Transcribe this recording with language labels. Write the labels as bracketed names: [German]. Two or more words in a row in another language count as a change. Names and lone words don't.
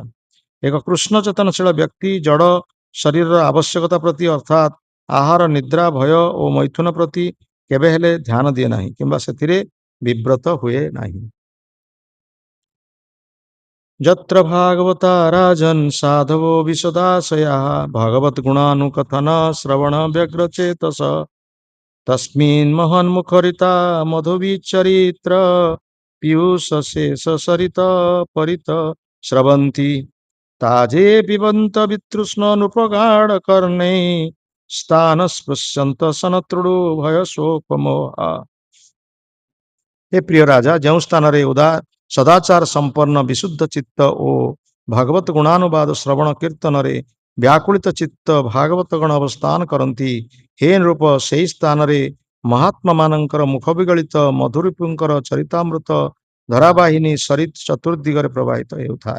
[Odia] ଏକ କୃଷ୍ଣ ଚେତନଶୀଳ ବ୍ୟକ୍ତି ଜଡ଼ ଶରୀରର ଆବଶ୍ୟକତା ପ୍ରତି ଅର୍ଥାତ୍ ଆହାର ନିଦ୍ରା ଭୟ ଓ ମୈଥୁନ ପ୍ରତି କେବେ ହେଲେ ଧ୍ୟାନ ଦିଏ ନାହିଁ କିମ୍ବା ସେଥିରେ ବିବ୍ରତ ହୁଏ ନାହିଁ। [Sanskrit] ଯତ୍ର ଭାଗବତା ରାଜନ୍ ସାଧବୋ ବିଶଦାଶୟାଃ ଭଗବତ୍ ଗୁଣାନୁକଥନ ଶ୍ରବଣ ବ୍ୟଗ୍ର ଚେତସ तस्मिन् महन्मुखरिता मधुविचरित्र पीयूष शेष सरित परित स्रवन्ति ताजे पिबन्त वितृष्ण नृपगाढ कर्णे स्थान स्पृश्यन्त सनतृडु भय शोकमोहा। [Odia] ହେ ପ୍ରିୟ ରାଜା, ଯେଉଁ ସ୍ଥାନରେ ସଦାଚାର ସମ୍ପନ୍ନ ବିଶୁଦ୍ଧ ଚିତ୍ତ ଓ ଭାଗବତ ଗୁଣାନୁବାଦ ଶ୍ରବଣ କୀର୍ତ୍ତନରେ ବ୍ୟାକୁଳିତ ଚିତ୍ତ ଭାଗବତଗଣ ଅବସ୍ଥାନ କରନ୍ତି, ହେ ନୃପ ସେହି ସ୍ଥାନରେ ମହାତ୍ମାମାନଙ୍କର ମୁଖ ବିଗଳିତ ମଧୁରିପୁଙ୍କର ଚରିତାମୃତ ଧରାବାହିନୀ ସରିତ ଚତୁର୍ଦିଗରେ ପ୍ରବାହିତ ହେଉଥାଏ।